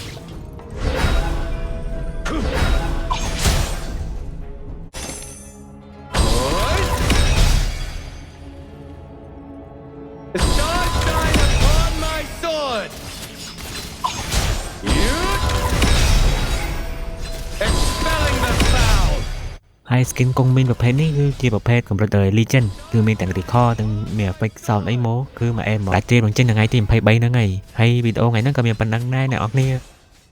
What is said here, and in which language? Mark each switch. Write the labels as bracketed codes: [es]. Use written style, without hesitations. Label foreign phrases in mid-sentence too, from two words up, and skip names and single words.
[en] The stars shine upon my sword! Expelling the foul! [km] ហើយ skin កុងប៊ីងប្រភេទនេះគឺជាប្រភេទកម្រិត legend គឺមានទាំង recall ទាំងមាន [en] effect sound [km] អីមកគឺមកអេមមកតែត្រៀមបញ្ចេញថ្ងៃទី23ហ្នឹងហើយវីដេអូថ្ងៃហ្នឹងក៏មានប៉ុណ្ណឹងដែរអ្នកនរគ្នា